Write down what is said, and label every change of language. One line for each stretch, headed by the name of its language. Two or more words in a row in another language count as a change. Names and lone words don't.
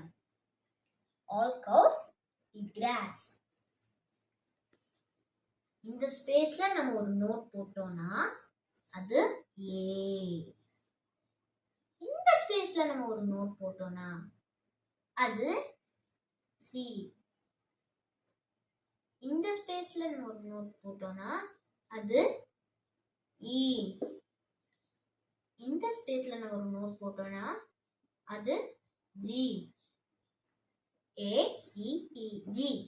English: All cows eat grass.
Tamil: இந்த ஸ்பேஸ்ல நம்ம ஒரு நோட் போட்டோம்னா அது A. இந்த ஸ்பேஸ்ல நம்ம ஒரு நோட் போட்டோம்னா அது C. இந்த ஸ்பேஸ்ல நம்ம ஒரு நோட் போட்டோம்னா அது E. இந்த ஸ்பேஸ்ல நம்ம ஒரு நோட் போட்டோம்னா அது G.
English: A C E G.